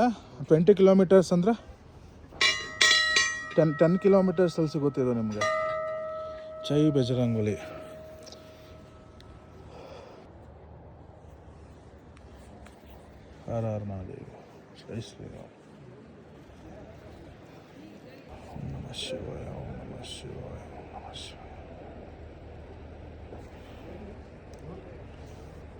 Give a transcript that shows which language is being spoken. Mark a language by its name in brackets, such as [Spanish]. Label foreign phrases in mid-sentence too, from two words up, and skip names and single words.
[Kannada] 20 ಕಿಲೋಮೀಟರ್ಸ್ ಅಂದರೆ 10 ಕಿಲೋಮೀಟರ್ಸಲ್ಲಿ ಸಿಗುತ್ತೆ ಇದು ನಿಮಗೆ. [Hindi] जय बजरंगबली। हर हर महादेव. जय श्रीराम. [Sanskrit] ಓಂ ನಮಃ ಶಿವಾಯ, ಓಂ ನಮಃ ಶಿವಾಯ, ಓಂ ನಮಃ ಶಿವಾಯ.